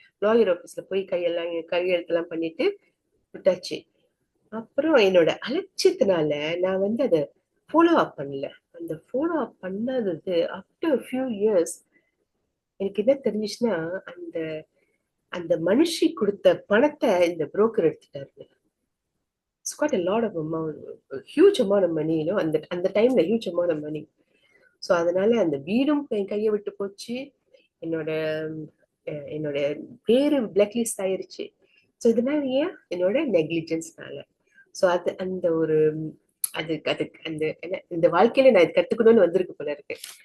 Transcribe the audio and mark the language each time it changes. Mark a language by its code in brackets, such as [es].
[ta] Lawyer ஆஃபீஸ்ல போய் கையெழுத்தெல்லாம் பண்ணிட்டு விட்டாச்சு. அப்புறம் என்னோட அலட்சியத்தினால நான் வந்து அதை ஃபாலோ அப் பண்ணல. அந்த follow up பண்ணாதது after few years எனக்கு என்ன தெரிஞ்சுச்சுன்னா, அந்த அந்த மனுஷி கொடுத்த பணத்தை இந்த புரோக்கர் எடுத்துட்டாரு. [en] It's quite a lot of amount, a huge amount of money, [ta] அந்த டைம்ல [en] huge amount of money. [ta] So அதனால அந்த வீடும் என் கையை விட்டு போச்சு. என்னோட என்னோட பேரு பிளாக் லிஸ்ட் ஆயிருச்சு. ஸோ இதனால ஏன் என்னோட நெக்லிஜென்ஸ்னால. ஸோ அது அந்த ஒரு அதுக்கு அந்த இந்த வாழ்க்கையில நான் இது கத்துக்கணும்னு வந்திருக்கு போல இருக்கு.